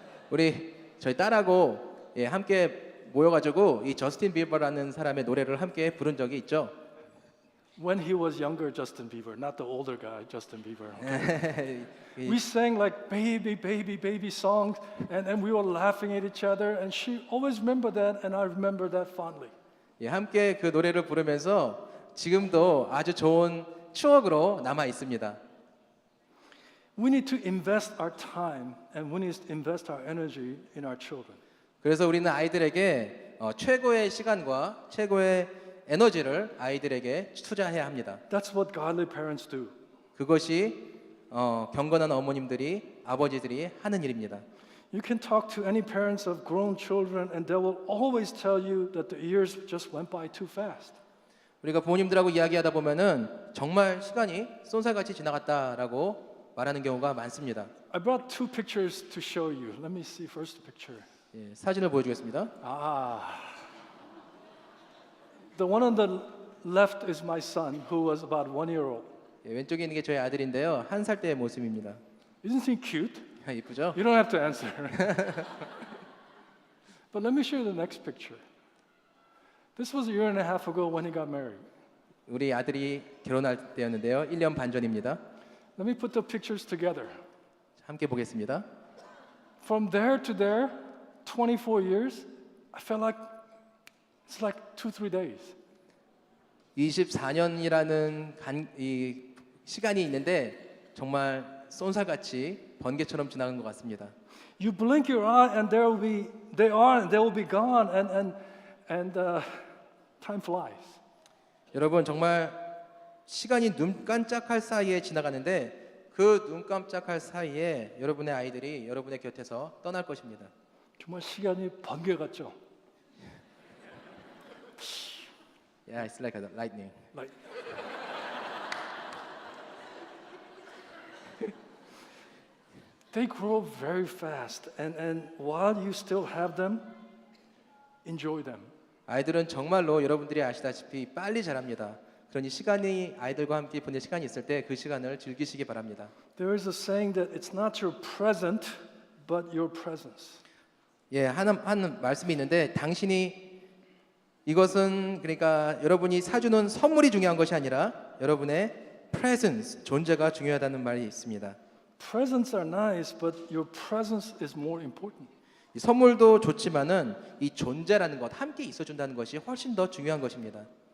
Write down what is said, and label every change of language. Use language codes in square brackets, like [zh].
[ko] 우리 저희 딸하고 함께 모여가지고 이 저스틴 비버라는 사람의 노래를 함께 부른 적이 있죠. [en] When he was younger, Justin Bieber, not the older guy, Justin Bieber. Okay? We sang like baby, baby, baby songs, and we were laughing at each other, and she always remembered that, and I remember that fondly. [ko] 함께 그 노래를 부르면서 지금도 아주 좋은 추억으로 남아 있습니다. [en] We need to invest our time, and we need to invest our energy in our children. [ko] 그래서 우리는 아이들에게 최고의 시간과 최고의 에너지를 아이들에게 투자해야 합니다. [en] That's what godly parents do. [ko] 그것이 경건한 어머님들이 아버지들이 하는 일입니다. [en] You can talk to any parents of grown children, and they will always tell you that the years just went by too fast. [ko] 우리가 부모님들하고 이야기하다 보면은 정말 시간이 쏜살같이 지나갔다라고 말하는 경우가 많습니다. [en] I brought two pictures to show you. Let me see first the picture. [ko] 사진을 보여주겠습니다. [en] The one on the left is my son, who was about 1 year old. [ko] 왼쪽에 있는 게 저희 아들인데요. 1살 때의 모습입니다. [en] Isn't he cute? [ko] 이쁘죠? [en] You don't have to answer. But let me show you the next picture. This was 1.5 years ago when he got married. [ko] 우리 아들이 결혼할 때였는데요. 1년 반 전입니다. [en] Let me put the pictures together. [ko] 함께 보겠습니다. [en] From there to there, 24 years, I felt like it's like 2-3 days. [ko] 24년이라는 이 시간이 있는데 정말 쏜살같이 번개처럼 지나간 것 같습니다. [en] You blink your eye and they will be gone, and time flies. [ko] 여러분 정말 시간이 눈 깜짝할 사이에 지나가는데 그 눈 깜짝할 사이에 여러분의 아이들이 여러분의 곁에서 떠날 것입니다. 정말 시간이 번개 같죠? [en] Yeah, it's like a lightning. Like they grow very fast, and while you still have them, enjoy them. [ko] 아이들은 정말로 여러분들이 아시다시피 빨리 자랍니다. 그러니 시간이 아이들과 함께 보낼 시간이 있을 때 그 시간을 즐기시기 바랍니다. [en] There is a saying that it's not your present, but your presence. [ko] 한 말씀이 있는데 당신이 이것은 그러니까 여러분이 사주는 선물이 중요한 것이 아니라 여러분의 presence, 존재가 중요하다는 말이 있습니다. [en] Presents are nice, but your presence is more important. [ko] 이 선물도 좋지만은 이 존재라는 것, 함께 있어준다는 것이 훨씬 더 중요한 것입니다.